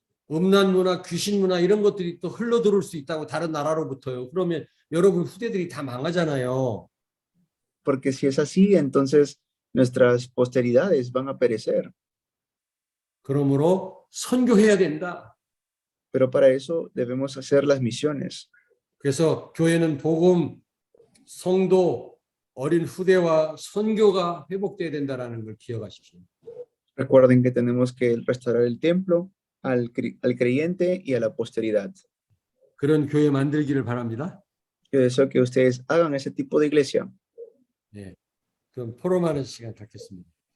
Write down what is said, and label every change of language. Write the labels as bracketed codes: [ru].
[ko] 음란 문화, 귀신 문화 이런 것들이 또 흘러들어올 수 있다고 다른 나라로부터요. 그러면 여러분 후대들이 다 망하잖아요. [es] Porque si es así, entonces nuestras posteridades van a perecer. [ko] 그러므로 선교해야 된다. [es] Pero para eso debemos hacer las misiones. [ko] 그래서 교회는 복음, 성도, 어린 후대와 선교가 회복돼야 된다라는 걸 기억하십시오. [es] Recuerden que tenemos que restaurar el templo al creyente y a la posteridad. [ko] 그런 교회 만들기를 바랍니다. [es] Yo deseo que ustedes hagan ese tipo de iglesia. [ko] 네. 그럼 포럼하는 시간 갖겠습니다.